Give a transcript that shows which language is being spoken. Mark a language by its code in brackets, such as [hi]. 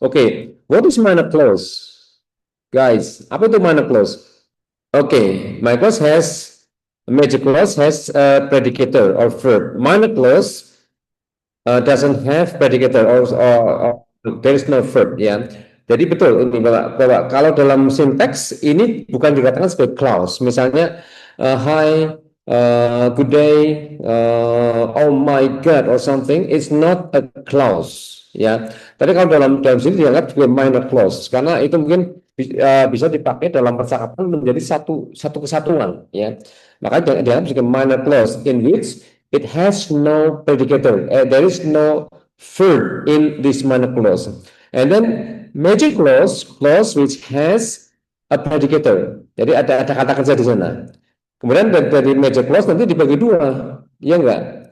[en] Okay, what is minor clause, guys? [id] Apa itu minor clause? [en] Okay, minor clause major clause has a predicator or verb. Minor clause doesn't have predicator or there is no verb ya. [id] Jadi betul ini bahwa kalau dalam sinteks ini bukan dikatakan sebagai clause. Misalnya [en] hi, good day, oh my God or something, it's not a clause. [id] Ya, tapi kalau dalam sini dianggap sebagai minor clause karena itu mungkin bisa dipakai dalam percakapan menjadi satu kesatuan. Ya, maka dianggap sebagai minor clause [en] in which it has no predicator. There is no verb in this minor clause. And then major clause which has a predicator. [id] Jadi ada kata kerja di sana. Kemudian dari major clause nanti dibagi dua, ya enggak?